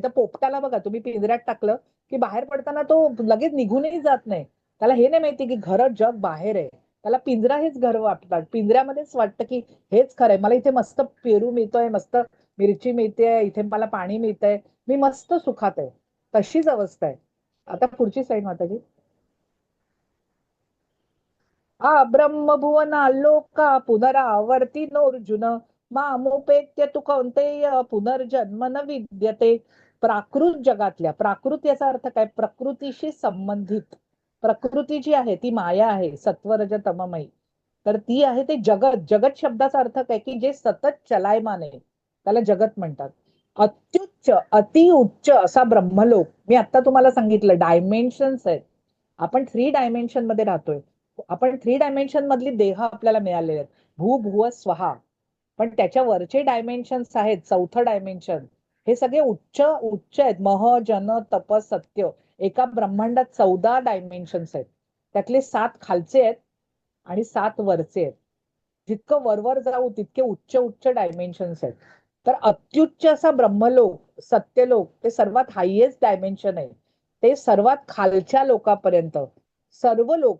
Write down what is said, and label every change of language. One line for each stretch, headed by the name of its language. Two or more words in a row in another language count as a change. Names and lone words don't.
Marathi: तर पोपटाला बघा, तुम्ही पिंजऱ्यात टाकलं की बाहेर पडताना तो लगेच निघूनही जात नाही. त्याला हे नाही माहिती की घर जग बाहेर आहे. त्याला पिंजरा हेच घर वाटतात, पिंजऱ्यामध्येच वाटतं की हेच खरंय, मला इथे मस्त पेरू मिळतोय, मस्त मिरची मिळते, इथे मला पाणी मिळतंय, मी मस्त सुखात आहे. तशीच अवस्था आहे. आता पुढची साईड माताजी.
Sanskrit: ब्रह्मभुवनाल्लोका पुनरावर्ती नोर्जुन मामुपेत्य तु कौंतेय पुनर्जन्म न विद्यते.
Marathi: प्राकृत जगातल्या, प्राकृत याचा अर्थ काय? प्रकृतीशी संबंधित. प्रकृती जी आहे ती माया आहे, सत्वरज तममयी. तर ती आहे ते जगत. जगत शब्दाचा अर्थ काय? की जे सतत चलायमान आहे त्याला जगत म्हणतात. अत्युच्च, अतिउच्च असा ब्रह्मलोक, मी आता तुम्हाला सांगितलं डायमेन्शन्स आहेत. आपण 3 डायमेन्शन मध्ये राहतोय. आपण 3 डायमेन्शन मधली देह आपल्याला मिळालेले आहेत,
Sanskrit: भू भुव स्वहा.
Marathi: पण त्याच्या वरचे डायमेन्शन्स आहेत, 4थं डायमेन्शन. हे सगळे उच्च उच्च आहेत. मह, जन, तप, सत्य. एका ब्रह्मांडात 14 डायमेन्शन्स आहेत. त्यातले 7 खालचे आहेत आणि 7 वरचे आहेत. जितकं वरवर जाऊ तितके उच्च उच्च डायमेन्शन्स आहेत. तर अत्युच्च असा ब्रह्मलोक, सत्यलोक, ते सर्वात
English: highest dimension
Marathi: आहे. ते सर्वात खालच्या लोकांपर्यंत सर्व लोक.